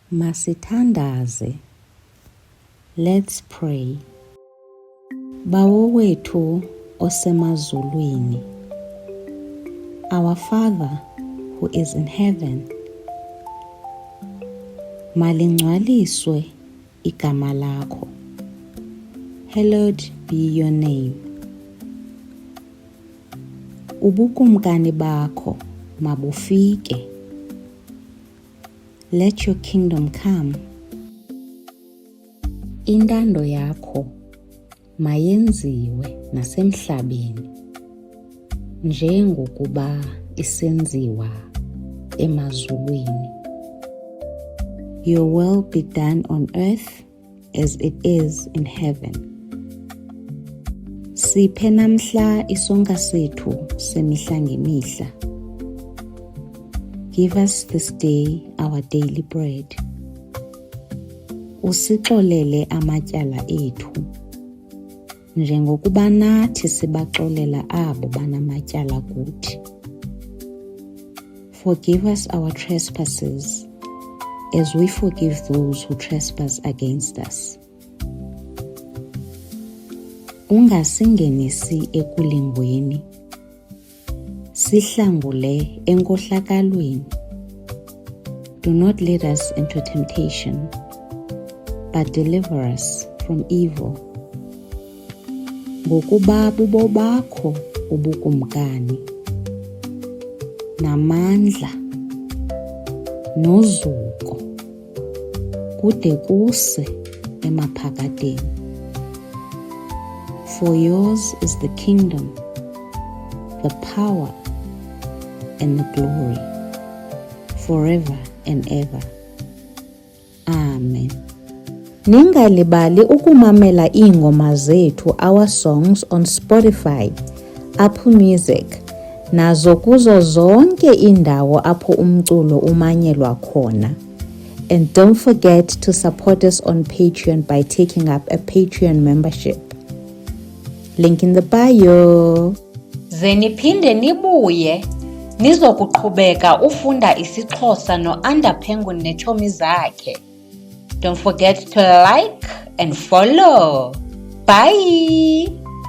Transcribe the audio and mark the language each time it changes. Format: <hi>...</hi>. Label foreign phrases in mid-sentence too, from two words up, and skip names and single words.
<xh>Masithandaze.</xh> <en>Let's pray.</en> <xh>Bawo wethu osemazulwini,</xh> <en>our Father who is in heaven,</en> <xh>malingcwaliswe igama lakho.</xh> <en>Hallowed be your name.</en> <xh>Ubukumkani bakho mabufike.</xh> <en>Let your kingdom come.</en> <xh>Intando yakho mayenziwe nasemhlabeni njengokuba isenziwa emazulwini.</xh> <en>Your will be done on earth as it is in heaven.</en> <xh>Siphe namhla isonka sethu semihla ngemihla.</xh> <en>Give us this day our daily bread.</en> <xh>Usixolele amatyala ethu njengokuba nathi sibaxolela abo banamatyala kuthi.</xh> <en>Forgive us our trespasses as we forgive those who trespass against us.</en> <xh>Ungasingenisi ekulingweni, sihlangule enkohlakalweni.</xh> <en>Do not lead us into temptation, but deliver us from evil.</en> <xh>Ngokuba bubo bakho ubukumkani, namandla, nozuko, kude kuse emaphakadeni.</xh> <en>For yours is the kingdom, the power, and the glory, forever and ever.</en> <xh>Amen. Ningalibali ukumamela iingoma zethu,</xh> <en>our songs, on Spotify, Apple Music,</en> <xh>nazo kuzo zonke indawo apho umculo umanyelwa khona.</xh> <en>And don't forget to support us on Patreon by taking up a Patreon membership. Link in the bio.</en> <xh>Ze niphinde nibuye nizokuqhubeka ufunda isiXhosa no-Under Penguin neetshomi zakhe.</xh> <en>Don't forget to like and follow. Bye!</en>